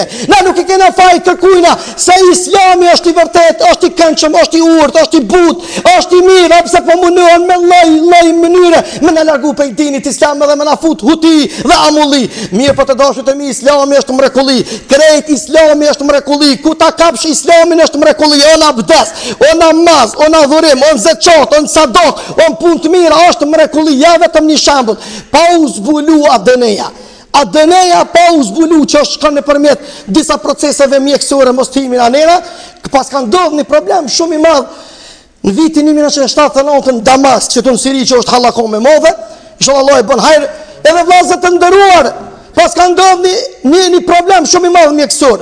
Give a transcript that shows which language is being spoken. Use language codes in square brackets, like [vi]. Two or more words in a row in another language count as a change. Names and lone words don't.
[sq] Na nuk i kena faj kërkujna se islami është i vërtet, është i këndshëm, është i urtë, është i butë, është i mirë, pse po munohen me lloj mënyre me na largu prej dinit islam dhe me na fut huti dhe amulli. Mirë po të dashur të mi, islami është mrekulli. Krejt islami është mrekulli. Ku ta kapsh islamin është mrekulli. On abdes, on namaz, on adhurim, on zeqat, on sadok, on punë të mira është mrekulli. Ja vetëm një shembull. Pa u zbulu adeneja. Adeneja pa u zbulu që është shkon nëpërmjet disa proceseve mjekësore mos timin anena, pas ka ndodhur një problem shumë i madh në vitin 1979 në Damask, që në Siri që është hallakon me modhe, inshallah Allah e bën hajër, edhe vllazët të nderuar, pas ka ndodhur një problem shumë i madh mjekësor.